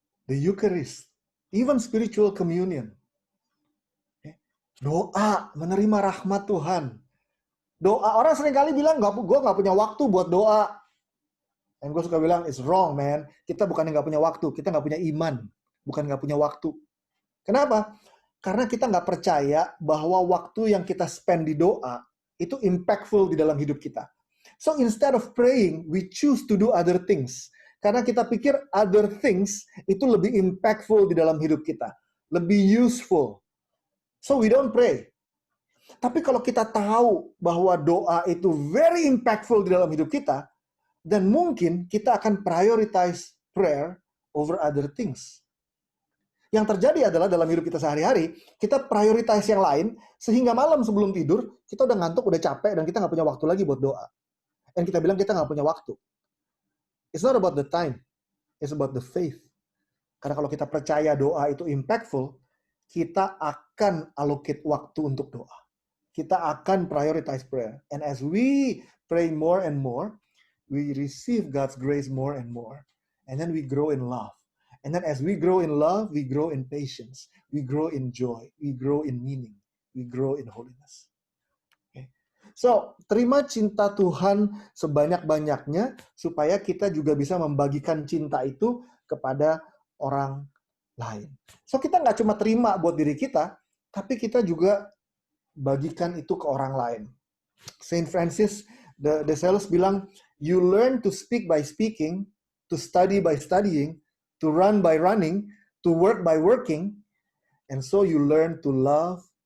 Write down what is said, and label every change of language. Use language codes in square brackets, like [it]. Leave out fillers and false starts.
[en] The Eucharist, even spiritual communion. [id] Doa, menerima rahmat Tuhan. Doa, orang seringkali bilang, gue gak punya waktu buat doa. Dan gue suka bilang, [en] it's wrong man. [id] Kita bukannya gak punya waktu, kita gak punya iman. Bukan gak punya waktu. Kenapa? Karena kita gak percaya bahwa waktu yang kita spend di doa, itu impactful di dalam hidup kita. [en] So instead of praying, we choose to do other things. [id] Karena kita pikir other things itu lebih impactful di dalam hidup kita. Lebih useful. [en] So we don't pray. [id] Tapi kalau kita tahu bahwa doa itu very impactful di dalam hidup kita, dan mungkin kita akan prioritize prayer over other things. Yang terjadi adalah dalam hidup kita sehari-hari, kita prioritize yang lain, sehingga malam sebelum tidur, kita udah ngantuk, udah capek, dan kita nggak punya waktu lagi buat doa. Dan kita bilang kita nggak punya waktu. [en] It's not about the time, it's about the faith. [id] Karena kalau kita percaya doa itu impactful, kita akan allocate waktu untuk doa. Kita akan prioritize prayer. [en] And as we pray more and more, we receive God's grace more and more. And then we grow in love. And then as we grow in love, we grow in patience. We grow in joy. We grow in meaning. We grow in holiness. Okay. [id] So, terima cinta Tuhan sebanyak-banyaknya supaya kita juga bisa membagikan cinta itu kepada orang lain. So, kita nggak cuma terima buat diri kita, tapi kita juga bagikan itu ke orang lain. [en] Saint Francis de Sales [id] bilang, [en] you learn to speak by speaking, to study by studying, to run by running, to work by working, and so you learn to love